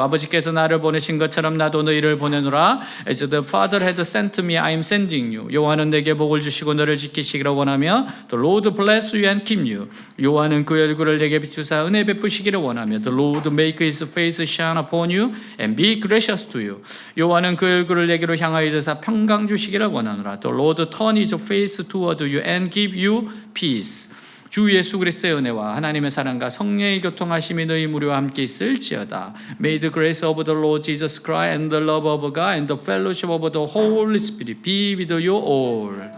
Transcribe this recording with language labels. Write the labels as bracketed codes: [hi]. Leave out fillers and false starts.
[ko] 아버지께서 나를 보내신 것처럼 나도 너희를 보내노라. [en] As the Father has sent me, I am sending you. [ko] 여호와는 내게 복을 주시고 너를 지키시기를 원하며 [en] The Lord bless you and keep you. [ko] 여호와는 그 얼굴을 내게 비추사 은혜 베푸시기를 원하며 [en] The Lord make his face shine upon you and be gracious to you. [ko] 여호와는 그 얼굴을 내게로 향하여 드사 평강 주시기를 원하노라. [en] The Lord turn his face toward you and give you peace. [ko] 주 예수 그리스도의 은혜와 하나님의 사랑과 성령의 교통하심이 너희 무리와 함께 있을지어다. [en] May the grace of the Lord Jesus Christ and the love of God and the fellowship of the Holy Spirit be with you all.